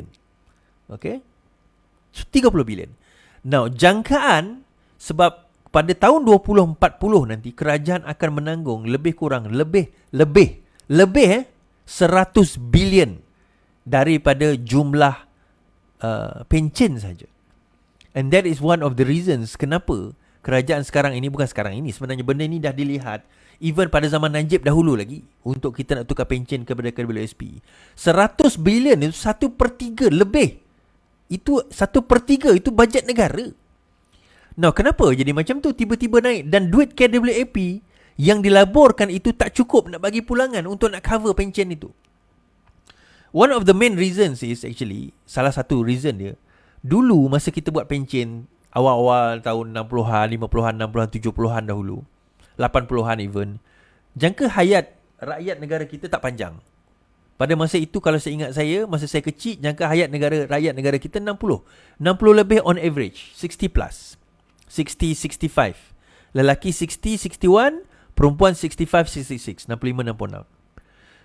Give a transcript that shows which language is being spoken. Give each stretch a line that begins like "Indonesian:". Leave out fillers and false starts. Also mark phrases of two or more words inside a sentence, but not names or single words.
English: Okay? So, 30 bilion.
Malay: Now, jangkaan, sebab pada tahun 2040 nanti, kerajaan akan menanggung lebih kurang, lebih 100 bilion daripada jumlah pencen saja.
English: And that is one of the reasons
Malay: kenapa kerajaan sekarang ini, bukan sekarang ini, sebenarnya benda ini dah dilihat even pada zaman Najib dahulu lagi, untuk kita nak tukar pencen kepada KWSP. 100 bilion itu 1/3 lebih. Itu 1/3 itu bajet negara. Now, kenapa jadi macam tu tiba-tiba naik, dan duit KWAP yang dilaborkan itu tak cukup nak bagi pulangan untuk nak cover pencen itu.
English: One of the main reasons is actually,
Malay: salah satu reason dia, dulu masa kita buat pencen awal-awal tahun 60-an, 50-an, 60-an, 70-an dahulu, 80-an even, jangka hayat rakyat negara kita tak panjang. Pada masa itu, kalau saya ingat saya, masa saya kecil, jangka hayat rakyat negara kita 60 lebih
English: on average,
Malay: 60 plus, 60, 65. Lelaki 60, 61, perempuan 65, 66, 65, 66.